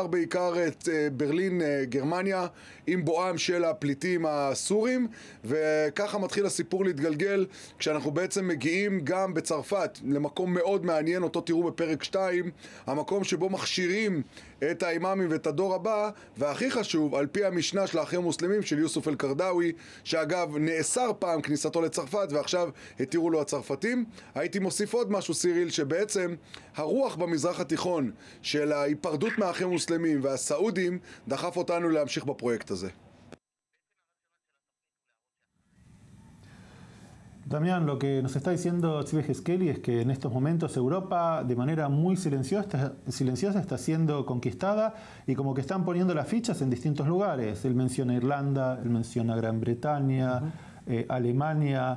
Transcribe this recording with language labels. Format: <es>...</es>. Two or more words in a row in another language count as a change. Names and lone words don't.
<he>את ברלין, גרמניה, עם בואם של הפליטים הסורים, וככה מתחיל הסיפור להתגלגל כשאנחנו בעצם מגיעים גם בצרפת למקום מאוד מעניין, אותו תראו בפרק 2, המקום שבו מכשירים את האימאמים ואת הדור הבא, והכי חשוב, על פי המשנה של האחים המוסלמים של יוסוף אל-קרדאווי, שאגב נאסר פעם כניסתו לצרפת ועכשיו התירו לו הצרפתים. הייתי מוסיף עוד משהו, סיריל, שבעצם הרוח במזרח התיכון של ההיפרדות מהאחים המוסלמים והסעודים דחף אותנו להמשיך בפרויקט הזה.</he> <es>Damián, lo que nos está diciendo Tzvi Yehezkeli es que en estos momentos Europa de manera muy silenciosa está siendo conquistada y como que están poniendo las fichas en distintos lugares. Él menciona Irlanda, él menciona Gran Bretaña, Alemania.</es>